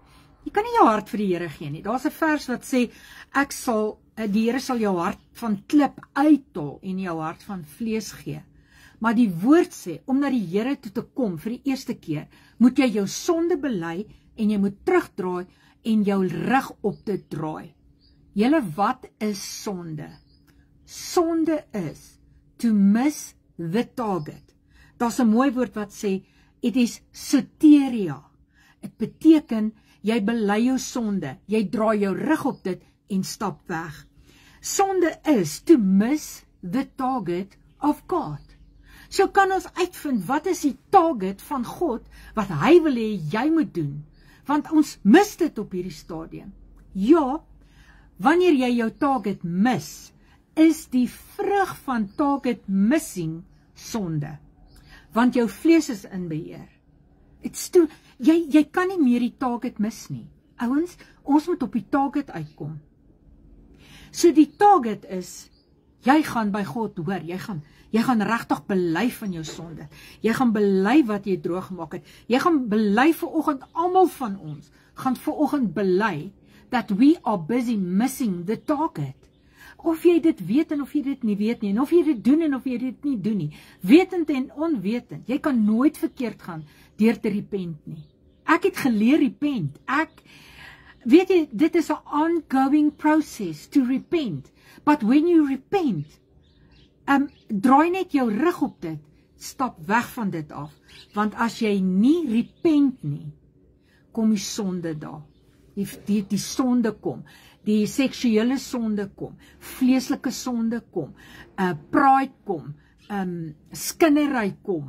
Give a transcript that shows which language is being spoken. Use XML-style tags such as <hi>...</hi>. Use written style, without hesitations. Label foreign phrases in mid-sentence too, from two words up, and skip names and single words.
<af>Jy kan nie jou hart vir die Here gee nie. Daar's 'n vers wat sê, die Here sal jou hart van klip uittol en jou hart van vlees gee. Maar die woord sê, om na die Here toe te kom vir die eerste keer, moet jy jou sonde bely en jy moet terugdraai en jou rug op te draai. Julle, wat is sonde? Sonde is</af> <en>to miss the target.</en> <af>Daar's 'n mooi woord wat sê,</af> <en>it is</en> <af>soteria. Dit beteken, jy bely jou sonde, jy draai jou rug op dit en stap weg. Sonde is</af> <en>to miss the target of God.</en> <af>So kan ons uitvind, wat is die target van God, wat hy wil hê jy moet doen, want ons mis dit op hierdie stadium. Ja, wanneer jy jou target mis, is die vrug van</af> <en>target missing</en> <af>sonde, want jou vlees is in beheer. Jy kan nie meer die target mis nie. Ouens, ons moet op die target uitkom. So die target is, jy gaan by God hoor, jy gaan regtig bely van jou sonde. Jy gaan bely wat jy droog gemaak het. Jy gaan bely vanoggend, almal van ons, gaan vanoggend bely,</af> <en>that we are busy missing the target.</en> <af>Of jy dit weet en of jy dit nie weet nie, en of jy dit doen en of jy dit nie doen nie, wetend en onwetend, jy kan nooit verkeerd gaan deur te repent nie. Ek het geleer repent, weet jy, dit is 'n</af> <en>ongoing process to repent, but when you repent,</en> <af>draai net jou rug op dit, stap weg van dit af, want as jy nie repent nie, kom die sonde daar, die sonde kom, die seksuele sonde kom, vleeslike sonde kom, pride kom, skinnery kom.</af>